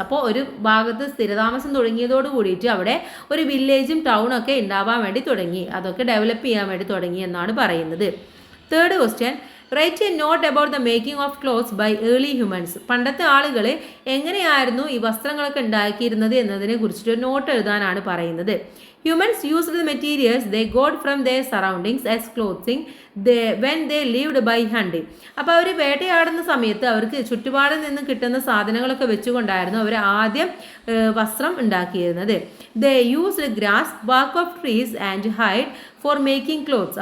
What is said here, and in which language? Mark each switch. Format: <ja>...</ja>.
<ml>അപ്പോൾ ഒരു ഭാഗത്ത് സ്ഥിരതാമസം തുടങ്ങിയതോട് കൂടിയിട്ട് അവിടെ ഒരു വില്ലേജും ടൗണൊക്കെ ഉണ്ടാവാൻ വേണ്ടി തുടങ്ങി, അതൊക്കെ ഡെവലപ്പ് ചെയ്യാൻ വേണ്ടി തുടങ്ങി എന്നാണ് പറയുന്നത്.</ml> <en>Third question, write a note about the making of clothes by early humans.</en> <ml>പണ്ടത്തെ ആളുകൾ എങ്ങനെയായിരുന്നു ഈ വസ്ത്രങ്ങളൊക്കെ ഉണ്ടാക്കിയിരുന്നത് എന്നതിനെ കുറിച്ചിട്ട് ഒരു നോട്ട് എഴുതാനാണ് പറയുന്നത്.</ml> <en>Humans used the materials they got from their surroundings as clothing when they lived by hunting.</en> <ml>അപ്പോൾ അവർ വേട്ടയാടുന്ന സമയത്ത് അവർക്ക് ചുറ്റുപാടിൽ നിന്ന് കിട്ടുന്ന സാധനങ്ങളൊക്കെ വെച്ചുകൊണ്ടായിരുന്നു അവർ ആദ്യം വസ്ത്രം ഉണ്ടാക്കിയിരുന്നത്.</ml> <en>They used grass, bark of trees and hide for making clothes.</en>